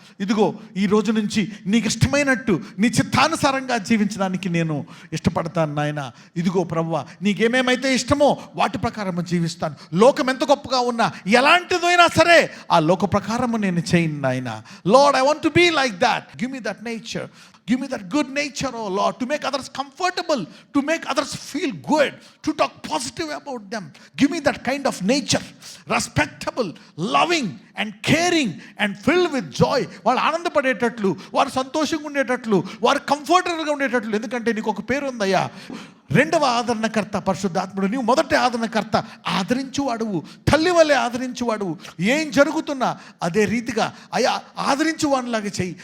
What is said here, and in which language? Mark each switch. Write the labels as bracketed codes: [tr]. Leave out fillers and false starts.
[te] ఇదిగో ఈ రోజు నుంచి నీకు ఇష్టమైనట్టు నీ చిత్తానుసారంగా జీవించడానికి నేను ఇష్టపడతాను నాయన. ఇదిగో ప్రభువా, నీకేమేమైతే ఇష్టమో వాటి ప్రకారము జీవిస్తాను. లోకం ఎంత గొప్పగా ఉన్నా, ఎలాంటిదైనా సరే ఆ లోక ప్రకారము నేను చేయను నాయన. [en] Lord, I want to be like that. Give me that nature. Give me that good nature, oh Lord, to make others comfortable, to make others feel good, to talk positive about them. Give me that kind of nature, respectable, loving and caring and filled with joy. [te] వాళ్ళు ఆనందపడేటట్లు, వారు సంతోషంగా ఉండేటట్లు, వారు కంఫర్టబుల్గా ఉండేటట్లు. ఎందుకంటే నీకు ఒక పేరు ఉందయ్యా, రెండవ ఆదరణకర్త పరిశుద్ధాత్ముడు. నీవు మొదటి ఆదరణకర్త, ఆదరించువాడువు, తల్లి వల్లే ఆదరించువాడువు. ఏం జరుగుతున్నా అదే రీతిగా అయ్యా ఆదరించువానిలాగా చెయ్యి.